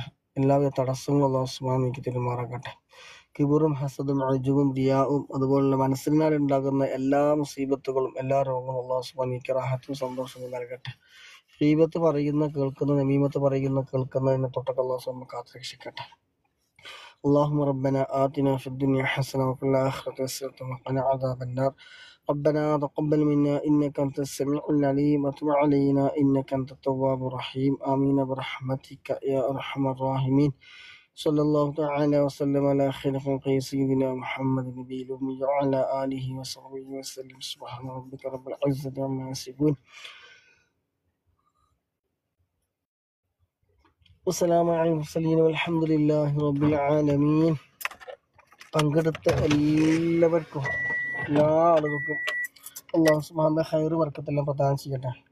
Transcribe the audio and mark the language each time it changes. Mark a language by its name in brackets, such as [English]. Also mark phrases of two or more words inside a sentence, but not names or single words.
[Malayalam] എല്ലാവിധ തടസ്സങ്ങളും അല്ലാഹു സുബ്ഹാനഹു നീക്കി തരുമാറാകട്ടെ. കിബറും ഹസദും അജുബും റിയാവും അതുപോലുള്ള മനസ്സിനാൽ ഉണ്ടാകുന്ന എല്ലാ മുസീബത്തുകളും എല്ലാ രോഗങ്ങളും അല്ലാഹു സുബ്ഹാനഹു നീക്കി റാഹത്തും സന്തോഷവും നൽകട്ടെ. ഗീബത്ത് പറയുന്ന കേൾക്കുന്ന, നമീമത്ത് പറയുന്ന കേൾക്കുന്നതിനെ തൊട്ടൊക്കെ അല്ലാഹു സുബ്ഹാനഹു നമുക്ക് കാത്തുരക്ഷിക്കട്ടെ. [Arabic] اللهم ربنا آتنا في الدنيا حسنة وفي الآخرة حسنة وقنا عذاب النار. ربنا تقبل منا إنك أنت السميع العليم وتب علينا إنك أنت التواب الرحيم. آمين برحمتك يا أرحم الراحمين. صلى الله تعالى وسلم على خير خلقه سيدنا محمد النبي الأمي وعلى آله وصحبه وسلم. سبحان ربك رب العزة عما يصفون وسلام على المرسلين والحمد لله رب العالمين. [Malayalam] പങ്കെടുത്ത എല്ലാവർക്കും, എല്ലാ ആളുകൾക്കും അല്ലാഹു സുബ്ഹാനഹു ഖൈർ ബർക്കത്തെല്ലാം പ്രദാനം ചെയ്യട്ടെ.